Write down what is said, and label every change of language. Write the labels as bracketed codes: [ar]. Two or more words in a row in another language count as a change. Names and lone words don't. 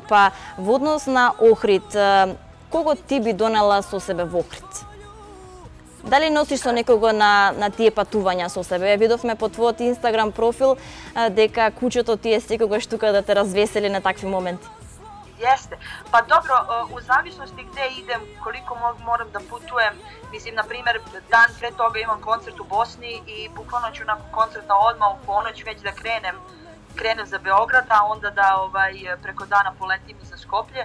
[mk] Па во однос на Охрид, кого ти би донела со себе во Охрид? Дали носиш со некого на тие патувања со себе? Видовме по твојот Инстаграм профил дека кучето ти е секогаш тука да те развесели на такви моменти. [sr] Jeste. Pa dobro, u zavisnosti gde idem, koliko moram da putujem, mislim, na primjer, dan pre toga imam koncert u Bosni i bukvalno ću nakon koncerta odmah u ponoć već da krenem za Beograd, a onda da preko dana poletim i za Skoplje.